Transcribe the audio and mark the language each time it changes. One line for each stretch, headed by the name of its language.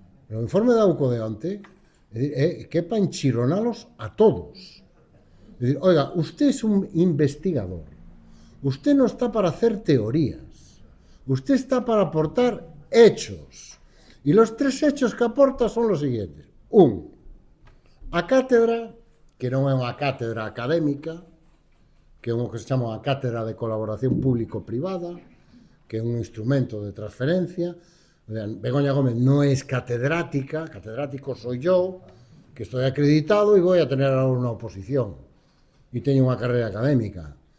Galician: O informe da UCO de onte é que é para enchironalos a todos. É dicir,
Spanish: oiga, usted es un investigador. Usted no está para hacer teorías. Usted está para aportar hechos. Y los 3 hechos que aporta son los siguientes.
Galician: A cátedra, que non é unha cátedra académica, que é o que se chama a cátedra de colaboración público-privada, que é un instrumento de transferencia.
Spanish: Begoña Gómez no es catedrática, catedrático soy yo, que estoy acreditado y voy a tener ahora una oposición y
Galician: teño unha carrera académica.